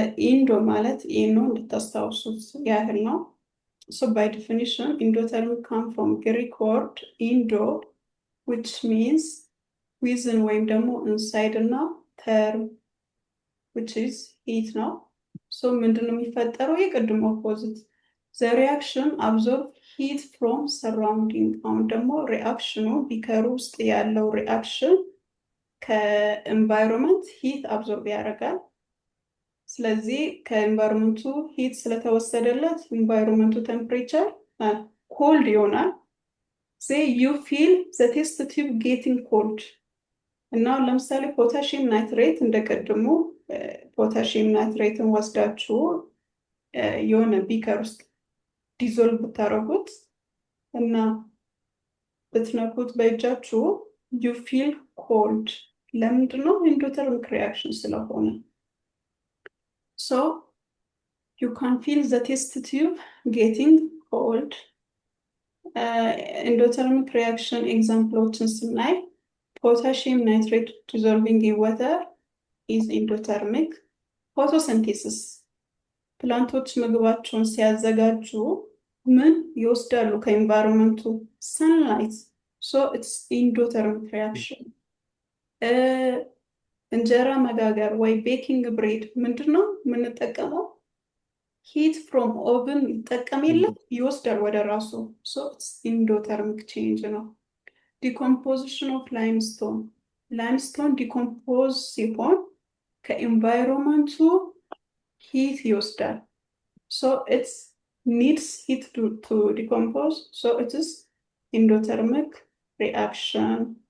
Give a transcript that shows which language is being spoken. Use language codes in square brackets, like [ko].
[am] ኢንዶ ማለት ኢኖ እንድታስታውሱት ያህል ነው። [en] So by definition, endothermic come from Greek word indo, which means within [am] ወይም ደግሞ [en] inside እና term, which is heat ነው። So [am] ምንድን ነው የሚፈጠረው? የቅድሞ [en] opposite. The reaction absorb heat from surrounding. [am] አሁን ደግሞ ሪአክሽኑ ቢከሩ ውስጥ ያለው ሪአክሽን ከኤንቫይሮንመንት ሂት አብዞርብ ያደርጋል። ስለዚህ ከኤንቫይሮንመንቱ ሂት ስለተወሰደለት ኤንቫይሮንመንቱ ቴምፕሬቸር ኮልድ ይሆናል። [en] ዩ ፊል ዘ ቴስት ቲዩብ ጌቲንግ ኮልድ [am] እና ለምሳሌ ፖታሽየም ናይትሬት እንደቀድሞ ፖታሽየም ናይትሬትን ወስዳችሁ የሆነ ቢከር ውስጥ ዲዞልቭ ብታደርጉት እና ብትነኩት በእጃችሁ [en] ዩ ፊል ኮልድ። [am] ለምንድን ነው? ኢንዶተርሚክ ሪአክሽን ስለሆነ። [en] So you can feel the test tube getting cold. Endothermic reaction examples [am] ስናይ [en] potassium nitrate dissolving in water is endothermic. [am] Photosynthesis ፕላንቶች ምግባቸውን ሲያዘጋጁ ምን ይወስዳሉ ከኤንቫይሮንመንቱ? [en] sunlight. So it's endothermic reaction. [am] እንጀራ መጋገር ወይ ቤኪንግ ብሬድ ምንድነው የምንጠቀመው? [en] ሂት ፍሮም ኦቨን [am] ይጠቀም የለ ይወስዳል ወደ ራሱ። [en] ሶ ኢትስ ኢንዶተርሚክ ቼንጅ ነው። ዲኮምፖዚሽን ኦፍ ላይምስቶን ዲኮምፖዝ [am] ሲሆን ከኤንቫይሮንመንቱ ሂት ይወስዳል። [en] ሶ ኢትስ ኒድስ ሂት ቱ ዲኮምፖዝ። ሶ ኢትስ ኢንዶተርሚክ ሪአክሽን።